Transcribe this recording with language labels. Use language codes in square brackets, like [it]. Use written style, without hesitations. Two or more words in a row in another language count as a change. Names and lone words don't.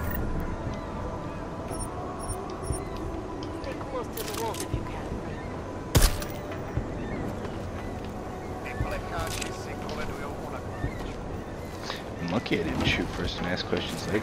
[en] Stay close to the walls if you can. [cs] Ty plekáči si koledujou u nakladačů. [en] I'm lucky I didn't shoot first and ask questions later.